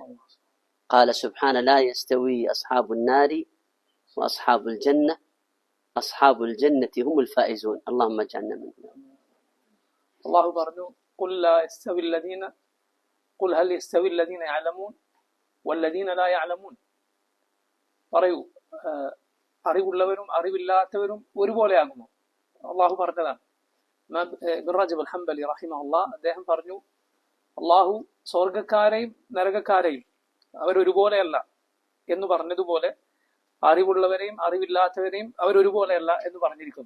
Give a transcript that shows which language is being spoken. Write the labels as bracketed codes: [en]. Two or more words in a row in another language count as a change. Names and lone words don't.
[ar] قال سبحانه لا يستوي أصحاب النار وأصحاب الجنة أصحاب الجنة هم الفائزون اللهم اجعلنا منهم. الله പറഞ്ഞു قل لا يستوي الذين قل هل يستوي الذين يعلمون والذين لا يعلمون. [ml] പറയൂ, അറിവുള്ളവരും അറിവില്ലാത്തവരും ഒരുപോലെയാകുന്നു. അള്ളാഹു പറഞ്ഞതാണ്. ഇബ്നു റജബ് അൽ ഹംബലി റഹിമഹുല്ലാഹ് അദ്ദേഹം പറഞ്ഞു, അള്ളാഹു സ്വർഗക്കാരെയും നരകക്കാരെയും അവരൊരുപോലെയല്ല എന്ന് പറഞ്ഞതുപോലെ അറിവുള്ളവരെയും അറിവില്ലാത്തവരെയും അവരൊരുപോലെയല്ല എന്ന് പറഞ്ഞിരിക്കുന്നു.